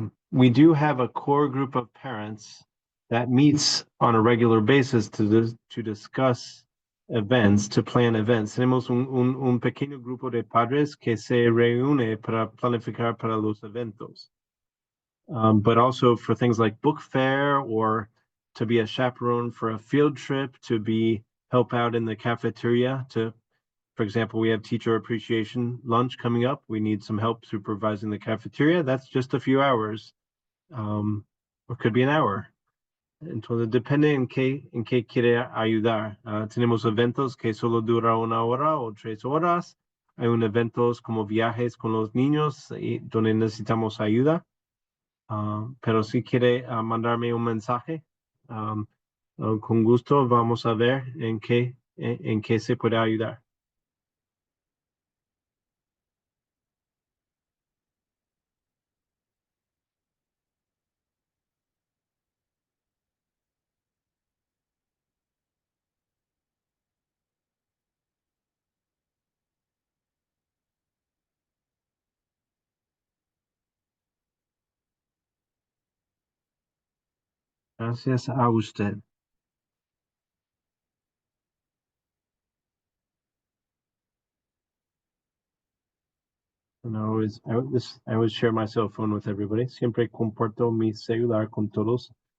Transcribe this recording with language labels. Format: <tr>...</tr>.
<en>We do have a core group of parents that meets on a regular basis to discuss events, to plan events.</en> <es>Tenemos un pequeño grupo de padres que se reúne para planificar para los eventos.</es> <en>But also for things like book fair or to be a chaperone for a field trip, to help out in the cafeteria. For example, we have teacher appreciation lunch coming up. We need some help supervising the cafeteria. That's just a few hours, or could be an hour.</en> <es>Entonces, depende en qué quiere ayudar. Tenemos eventos que solo dura 1 hora o 3 horas. Hay eventos como viajes con los niños donde necesitamos ayuda. Pero si quiere mandarme un mensaje, con gusto vamos a ver en qué se puede ayudar. Gracias a usted.</es> <en>And I always share my cell phone with everybody.</en> <es>Siempre comparto mi celular con todos.</es>